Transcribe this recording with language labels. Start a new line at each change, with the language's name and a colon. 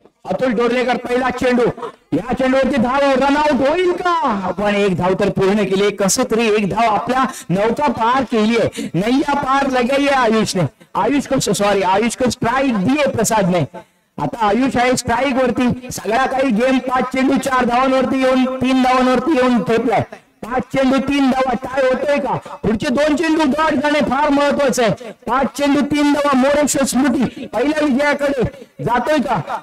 Marathi: अतुल डोरलेकर पहिला चेंडू, या चेंडूवरती धाव, रनआउट होईल का? पण एक धाव तर पूर्ण केली. कसं तरी एक धाव आपल्या नौका पार केली आहे,
Hindi: नैया पार लगाई है
Marathi: आयुषने.
Hindi: आयुष को स्ट्राइक दिए प्रसाद ने.
Marathi: आता आयुष आहे स्ट्राईक वरती. सगळा काही गेम 5 चेंडू 4 धावांवरती येऊन 3 धावांवरती येऊन ठेपलाय. 5 चेंडू 3 धावा, टाय होतोय का? पुढचे 2 चेंडू गाठ जाणे फार महत्वाचं आहे. 5 चेंडू 3 धावा, मोरेश्वर स्मृती पहिल्या विजयाकडे जातोय का?